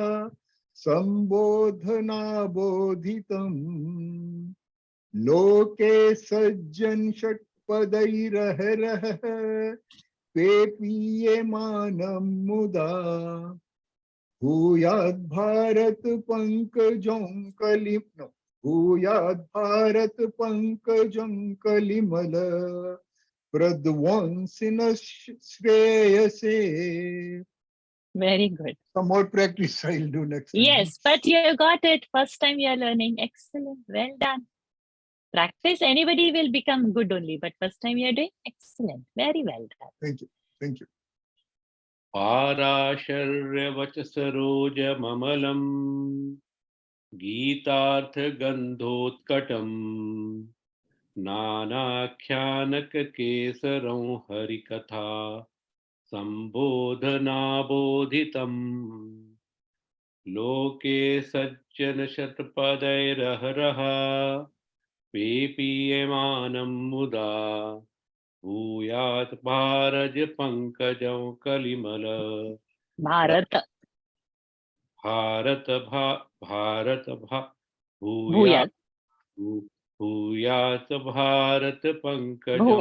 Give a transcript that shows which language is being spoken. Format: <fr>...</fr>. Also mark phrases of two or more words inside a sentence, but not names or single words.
<sa>संबोधनाबोधितम लोके सज्जन षट्पदैरहरः पेपीयमानं मुदा भूयात् भारत पंकजं कलिमल भूयात् भारत पंकजं कलिमल प्रध्वंसिनः श्रेयसे.</sa> <en>Very good. Some more practice I'll do next time. Yes, but you got it. First time you are learning. Excellent. Well done. Practice, anybody will become good only, but first time you are doing excellent. Very well done. Thank you. Thank you.</en> <sa>पाराशर्य ममलम्. गीतार्थ गन्धोत्कटम्. नानाख्यानक केसरम् हरिकथा. Sambodhanabodhitam. लोके सज्जन षट्पदैरहरहः. पेपीयमानम् मुदा. भूयात् भारज् पङ्कजम् कलिमल. Bharat. Bharat Bhuyat. भूयात् भारत पङ्कजम्.</sa>